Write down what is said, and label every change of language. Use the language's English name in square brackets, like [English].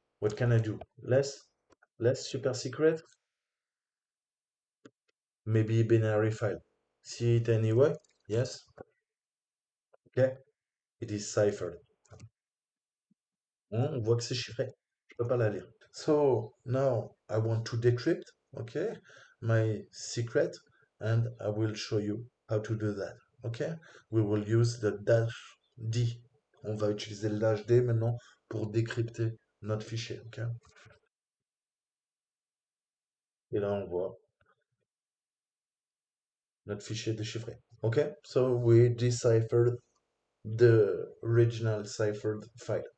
[English] What can I do? Less super secret? Maybe binary file. See it anyway? Yes? Okay? It is ciphered. [French] On voit que c'est chiffré. Je peux pas la lire. [English] So now I want to decrypt, okay, my secret, and I will show you how to do that. Okay, we will use the dash D. [French] On va utiliser le dash D maintenant pour décrypter notre fichier. Okay, et là on voit notre fichier déchiffré. [English] Okay, so we deciphered the original ciphered file.